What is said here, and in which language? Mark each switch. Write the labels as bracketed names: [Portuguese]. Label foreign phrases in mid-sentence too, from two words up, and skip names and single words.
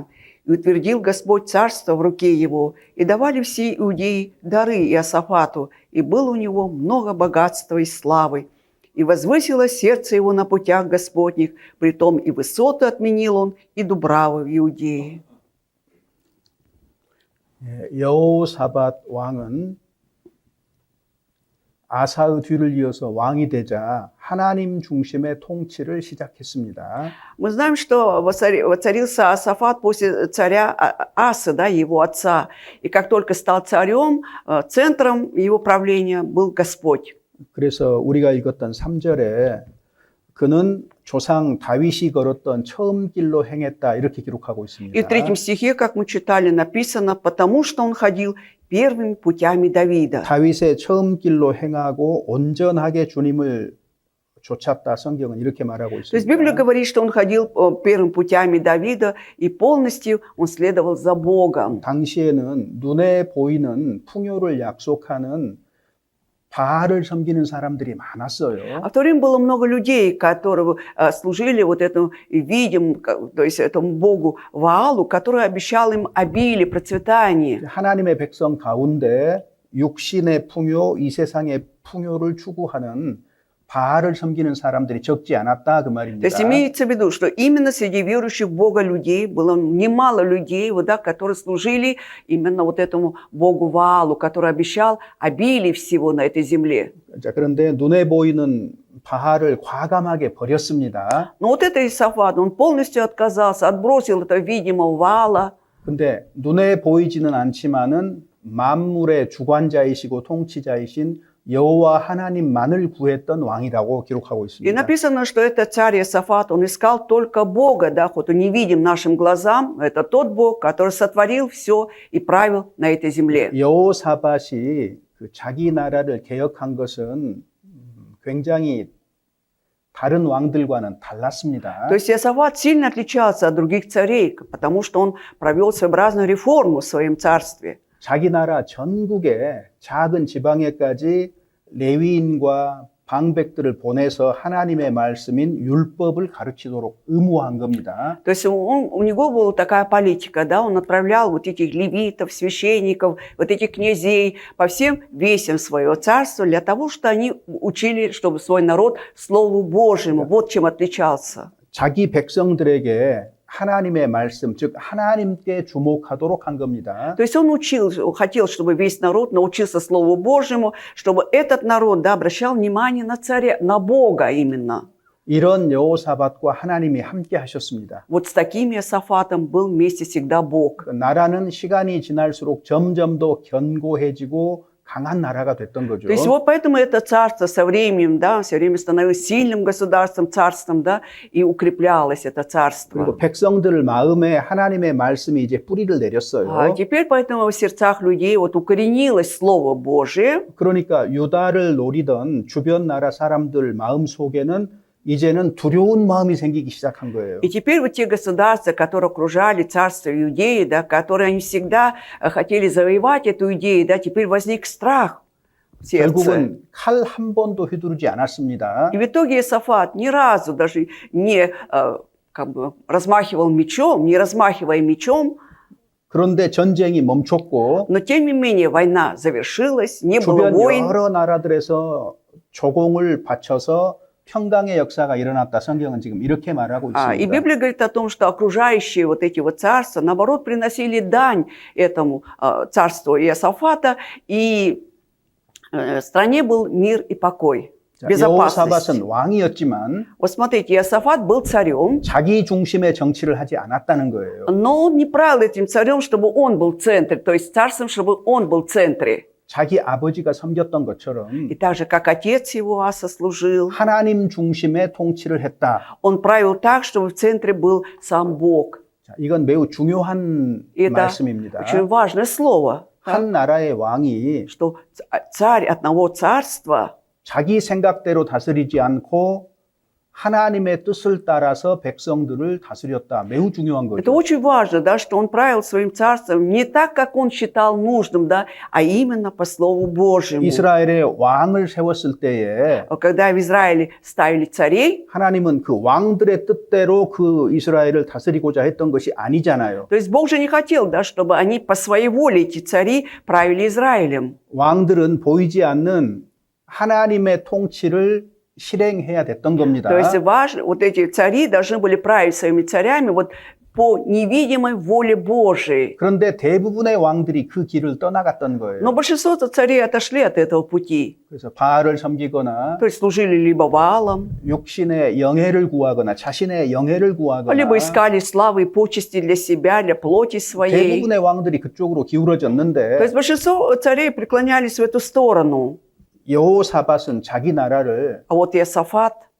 [Russian] И утвердил Господь царство в руке его, и давали все иудеи дары Иосафату, и было у него много богатства и славы. И возвысило сердце его на путях Господних, притом и высоты отменил он, и дубравы в Иудее». [Korean] 여호사밧 왕은 아사의 뒤를 이어서 왕이 되자 하나님 중심의 통치를 시작했습니다. [Russian] Мы знаем, что воцарился Иосафат после царя Асы, да, его отца. И как только стал царем, центром его правления был Господь. [Korean] 그래서 우리가 읽었던 3절에 그는 조상 다윗이 걸었던 처음 길로 행했다 이렇게 기록하고 있습니다. [Russian] И в 3 стихе, как мы читали, написано, потому что он ходил первыми путями Давида. [Korean] 다윗의 처음 길로 행하고 온전하게 주님을 쫓았다. 성경은 이렇게 말하고 [Russian] То есть Библия [Korean] 있습니다. [Russian] говорит, что он ходил первыми путями Давида, и полностью он следовал за Богом. [Korean] 당시에는 눈에 보이는 풍요를 약속하는 바알을 섬기는 사람들이 많았어요. [Russian] А в то время было много людей, которые служили вот этому видимому, то есть этому богу Ваалу, который обещал им обилие, процветание. [Korean] 하나님의 백성 가운데 육신의 풍요, 이 세상의 풍요를 추구하는 바알을 섬기는 사람들이 적지 않았다 그 [Russian] То [Korean] 말입니다. [Russian] есть имеется в виду, что именно среди верующих в Бога людей было немало людей, вот, да, которые служили именно вот этому Богу Ваалу, который обещал обилие всего на этой земле. [Korean] 자, 그런데 눈에 보이는 바알을 과감하게 버렸습니다. [Russian] Но вот это Иосафат, он полностью отказался, отбросил это видимого Ваала. [Korean] 근데 눈에 보이지는 않지만은 만물의 주관자이시고 통치자이신 여호와 하나님만을 구했던 왕이라고 기록하고 [Russian] И [Korean] 있습니다. [Russian] написано, что это царь Иосафат, он искал только Бога, да, хоть он не видим нашим глазам, это тот Бог, который сотворил все и правил на этой земле. [Korean] 여호사밧이 그 자기 나라를 개혁한 것은 굉장히 다른 왕들과는 달랐습니다. [Russian] То есть Иосафат сильно отличался от других царей, потому что он провел своеобразную реформу в своем царстве. [Korean] 자기 나라 전국의 작은 지방에까지 레위인과 방백들을 보내서 하나님의 말씀인 율법을 가르치도록 의무화한 겁니다. [Russian] То есть у него была такая политика, да, он отправлял вот этих левитов, священников, вот этих князей по всем весям своего царства для того, чтобы они учили, чтобы свой народ Слову Божьему, вот чем отличался. [Korean] 자기 백성들에게 하나님의 말씀, 즉 하나님께 주목하도록 한 겁니다. [Russian] То есть он хотел, чтобы весь народ научился Слову Божьему, чтобы этот народ, да, обращал внимание на царя, на Бога именно. [Korean] 이런 여호사밧과 하나님이 함께 하셨습니다. [Russian] Вот с таким Иосафатом был вместе всегда Бог. [Korean] 나라는 시간이 지날수록 점점 더 견고해지고 강한 나라가 됐던 거죠. [Russian] То есть вот поэтому это царство со временем, да, все время становилось сильным государством, царством, да, и укреплялось это царство. [Korean] 그리고 백성들 마음에 하나님의 말씀이 이제 뿌리를 내렸어요. [Russian] А теперь поэтому в сердцах людей вот укоренилось Слово Божие. [Korean] 그러니까 유다를 노리던 주변 나라 사람들 마음 속에는 이제는 두려운 마음이 생기기 시작한 거예요. [Russian] И теперь вот те государства, которые окружали царство Иудеи, да, которые они всегда хотели завоевать эту Иудею, да, теперь возник страх в сердце. [Korean] 결국은 칼 한 번도 휘두르지 않았습니다. [Russian] И в итоге Иосафат ни разу даже не как бы размахивал мечом, не размахивая мечом, [Korean] 그런데 전쟁이 멈췄고 [Russian] но тем не менее война завершилась, не было [Korean] 주변 [Russian] войн. [Korean] 여러 나라들에서 조공을 바쳐서 평강의 역사가 일어났다. 성경은 지금 이렇게 말하고 [Russian] И [Korean] 있습니다. [Russian] Библия говорит о том, что окружающие вот эти вот царства, наоборот, приносили дань этому царству Иосафата, и в стране был мир и покой, безопасность. [Korean] 여호사밧은 왕이었지만 [Russian] Вот смотрите, Иосафат был царем, [Korean] 자기 중심의 정치를 하지 않았다는 거예요. [Russian] но он не правил этим царем, чтобы он был в центре, то есть царством, чтобы он был в центре. [Korean] 자기 아버지가 섬겼던 것처럼 [Russian] И так же, как отец его Аса служил, [Korean] 하나님 중심의 통치를 했다. [Russian] он правил так, чтобы в центре был сам Бог. [Korean] 자, 이건 매우 중요한 [Russian] И это [Korean] 말씀입니다. [Russian] очень важное слово, [Korean] 한 나라의 왕이 [Russian] что царь одного царства [Korean] 자기 생각대로 다스리지 않고 하나님의 뜻을 따라서 백성들을 다스렸다. 매우 중요한 [Russian] Это [Korean] 거죠. [Russian] очень важно, да, что он правил своим царством не так, как он считал нужным, да, а именно по Слову Божьему. [Korean] 이스라엘의 왕을 세웠을 때에 [Russian] Когда в Израиле ставили царей, [Korean] 하나님은 그 왕들의 뜻대로 그 이스라엘을 다스리고자 했던 것이 아니잖아요. [Russian] то есть Бог же не хотел, да, чтобы они по своей воле, эти цари, правили Израилем. [Korean] 왕들은 보이지 않는 하나님의 통치를 실행해야 됐던 겁니다. [Russian] То есть важно, вот эти цари должны были править своими царями вот по невидимой воле Божией. [Korean] 그런데 대부분의 왕들이 그 길을 떠나갔던 거예요. [Russian] Но большинство царей отошли от этого пути. [Korean] 그래서 바알을 섬기거나 [Russian] То есть служили либо Ваалам, [Korean] 육신의 영예를 구하거나 자신의 영예를 구하거나 [Russian] либо искали славы и почести для себя, для плоти своей. [Korean] 대부분의 왕들이 그쪽으로 [Russian] То [Korean] 기울어졌는데 [Russian] есть большинство царей преклонялись в эту сторону. [Korean] 여호사밧은 자기 나라를 [Russian] А вот Иосафат,